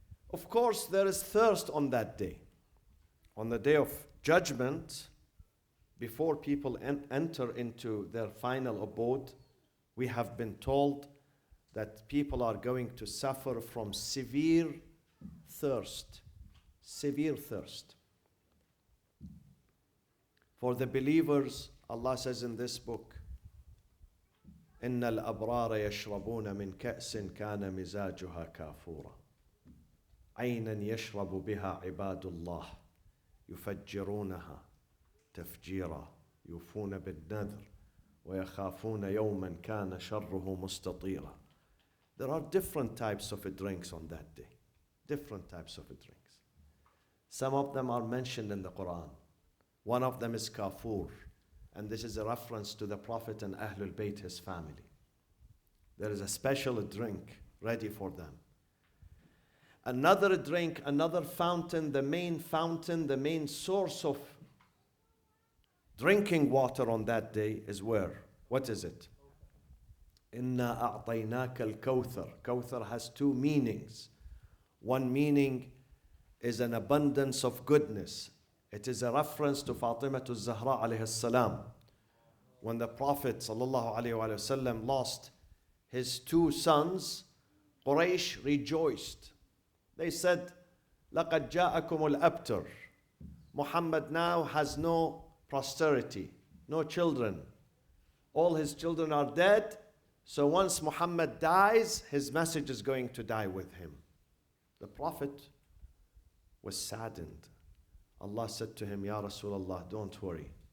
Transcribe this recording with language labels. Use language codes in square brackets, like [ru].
[en] Of course, there is thirst on that day. On the Day of Judgment, before people enter into their final abode, we have been told that people are going to suffer from severe thirst. Severe thirst. For the believers, Allah says in this book, [ar] إِنَّ الْأَبْرَارَ يَشْرَبُونَ مِنْ كَأْسٍ كَانَ مِزَاجُهَا كَافُورًا عَيْنًا يَشْرَبُ بِهَا عِبَادُ اللَّهِ يُفَجِّرُونَهَا تَفْجِيرًا يُوفُونَ بِالنَّذْرِ وَيَخَافُونَ يَوْمًا كَانَ شَرُّهُ مُسْتَطِيرًا. [en] There are different types of drinks on that day. Different types of drinks. Some of them are mentioned in the Quran. One of them is kafur, and this is a reference to the Prophet and Ahlul Bayt, his family. There is a special drink ready for them. Another drink, another fountain, the main source of drinking water on that day is where? What is it? [ar] Inna a'tainaka al-kawthar. [en] Kawthar has two meanings. One meaning is an abundance of goodness. It is a reference to Fatima al-Zahra alayhi salam. When the Prophet sallallahu alayhi wa sallam lost his two sons, Quraysh rejoiced. [ar] They said, لَقَدْ جَاءَكُمُ الْأَبْتَرُ. [en] Muhammad now has no posterity, no children. All his children are dead. So once Muhammad dies, his message is going to die with him. The Prophet was saddened. Allah said to him, Ya Rasulullah, don't worry.